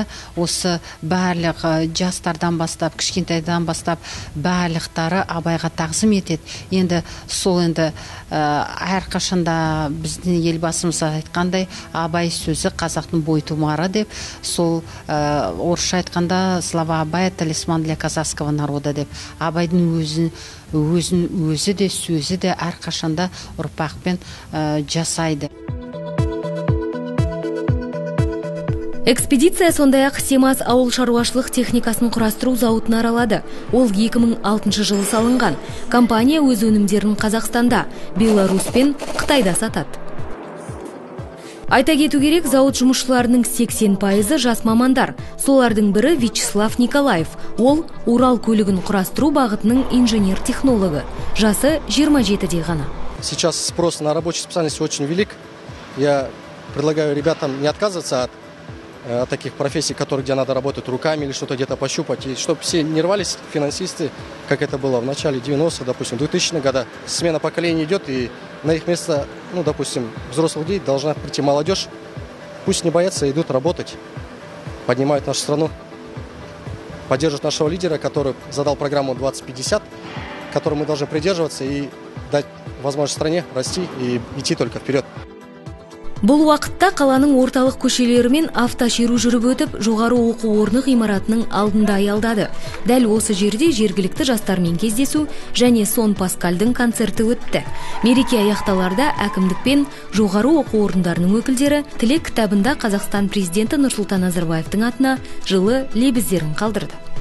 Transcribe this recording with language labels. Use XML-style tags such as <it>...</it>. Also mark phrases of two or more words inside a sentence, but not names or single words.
<kk>Осы барлық жастардан бастап, кішкентайдан бастап барлықтары Абайға тағзым етеді. Енді сол әрқашанда біздің елбасымыз айтқандай, Абай сөзі қазақтың бойтұмары деп, сол орысша айтқанда</kk> <ru>слова Абая талисман для казахского народа</ru> <kk>деп. Абайдың өзі де сөзі де әрқашанда ұрпақпен жасайды. Экспедиция сондай-ақ Семаз ауыл шаруашылық техникасын құрастыру зауытын аралады. Ол 2006 жылы салынған. Компания өз өнімдерін Қазақстанда, Беларусь пен Қытайда сатады. Айта кету керек, зауыт жұмысшыларының 80% жас мамандар. Солардың бірі Вячеслав Николаев. Ол Урал көлігін құрастыру бағытының инженер-технологы. Жасы 27-де ғана.</kk> <ru>Сейчас спрос на рабочие специальности очень велик. Я предлагаю ребятам не отказываться от таких профессий, где надо работать руками или что-то где-то пощупать. И чтобы все не рвались финансисты, как это было в начале 90-х, допустим, 2000-х годов. Смена поколений идет, и на их место, допустим, взрослых людей должна прийти молодежь. Пусть не боятся, идут работать, поднимают нашу страну, поддерживают нашего лидера, который задал программу 2050, которой мы должны придерживаться и дать возможность стране расти и идти только вперед.</ru> <kk>Бұл уақытта қаланың орталық көшелері мен автошеру жүріп өтіп, жоғары оқу орны ғимаратының алдында аялдады. Дәл осы жерде жергілікті жастармен кездесу және Сон Паскальдың концерті өтті. Мереке аяқталарда әкімдік пен жоғары оқу орындарының өкілдері тілек кітабында Қазақстан президенті Нұрсұлтан Назарбаевтың атына жылы лебіздерін қалдырды.</kk>